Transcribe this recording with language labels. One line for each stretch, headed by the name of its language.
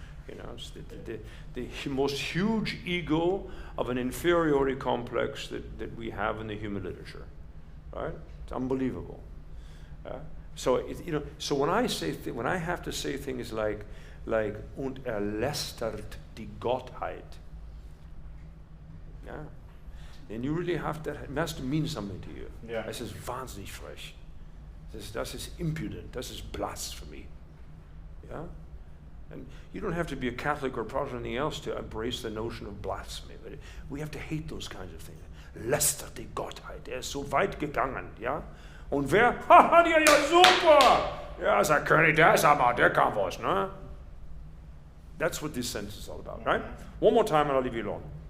English: You know, it's the most huge ego of an inferiority complex that we have in the human literature, right? It's unbelievable. So so when I say when I have to say things like
German: und lästert die Gottheit,
English: yeah, then you really have to. It has to mean something to you. Yeah.
German: Das ist wahnsinnig frech. Das ist impudent. Das ist blasphemy. Yeah.
English: And you don't have to be a Catholic or Protestant or anything else to embrace the notion of blasphemy. But we have to hate those kinds of things.
German: Lästert die Gottheit, so weit gegangen, ja? Und wer? Haha, ja, super! Ja, ist der König, der ist aber, der kann was, ne?
English: That's what this sentence is all about, right? One more time and I'll leave you alone.